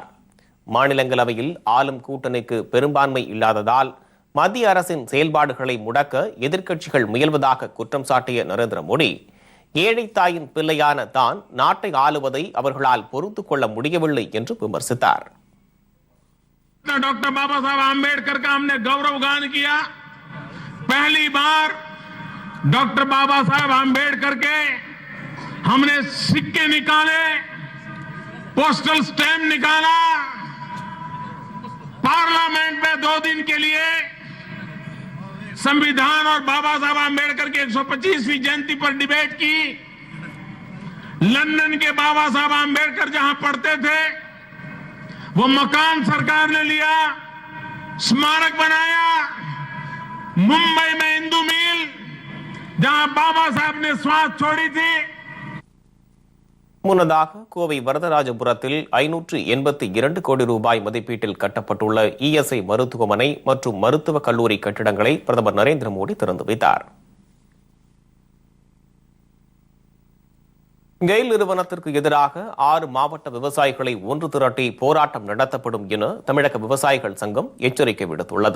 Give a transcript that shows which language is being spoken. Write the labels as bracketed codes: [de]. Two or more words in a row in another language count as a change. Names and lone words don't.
[ta] மாநிலங்களவையில் ஆளும் கூட்டணிக்கு பெரும்பான்மை இல்லாததால் மத்திய அரசின் செயல்பாடுகளை முடக்க எதிர்க்கட்சிகள் முயல்வதாக குற்றம் சாட்டிய நரேந்திர மோடி, ஏழை தாயின் பிள்ளையான தான் நாட்டை ஆளுவதை அவர்களால் பொறுத்துக் கொள்ள முடியவில்லை என்று விமர்சித்தார். [hi] डॉक्टर बाबा साहब आम्बेडकर का हमने गौरवगान किया। पहली बार डॉक्टर बाबा साहब आम्बेडकर के हमने सिक्के निकाले, [en] postal stamp [hi] निकाला, पार्लियामेंट में 2 दिन के लिए संविधान और बाबा साहब आंबेडकर की 125वीं जयंती पर डिबेट की। लंदन के बाबा साहब आंबेडकर जहां पढ़ते थे वो मकान सरकार ने लिया, स्मारक बनाया। मुंबई में इंदू मिल जहां बाबा साहब ने श्वास छोड़ी थी। [ta] முன்னதாக கோவை வரதராஜபுரத்தில் 582 கோடி ரூபாய் மதிப்பீட்டில் கட்டப்பட்டுள்ள இஎஸ்ஐ மருத்துவமனை மற்றும் மருத்துவக் கல்லூரி கட்டிடங்களை பிரதமர் நரேந்திர மோடி திறந்து வைத்தார். கெயில் நிறுவனத்திற்கு எதிராக 6 மாவட்ட விவசாயிகளை ஒன்று திரட்டி போராட்டம் நடத்தப்படும் என தமிழக விவசாயிகள் சங்கம் எச்சரிக்கை விடுத்துள்ளது.